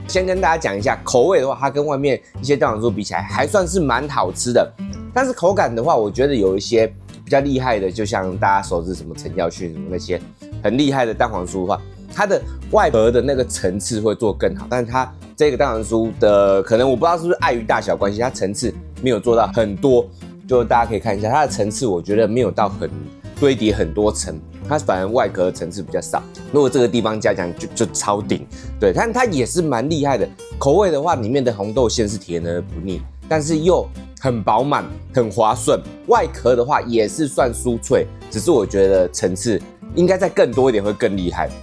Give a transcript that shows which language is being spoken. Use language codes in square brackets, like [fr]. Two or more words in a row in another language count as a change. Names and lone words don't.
[zh] 先跟大家講一下口味的話，它跟外面一些蛋黃酥比起來還算是蠻好吃的，但是口感的話，我覺得有一些比較厲害的，就像大家熟知什麼陳耀迅什麼那些很厲害的蛋黃酥的話，它的外殼的那個層次會做更好，但是它這個蛋黃酥的可能我不知道是不是礙於大小關係，它層次沒有做到很多，就大家可以看一下它的層次，我覺得沒有到很堆疊很多層，它反而外殼的層次比較少。如果這個地方加強就超頂，對，但它也是蠻厲害的。口味的話，裡面的紅豆餡是甜而不膩，但是又很飽滿、很滑順。外殼的話也是算酥脆，只是我覺得層次應該再更多一點會更厲害。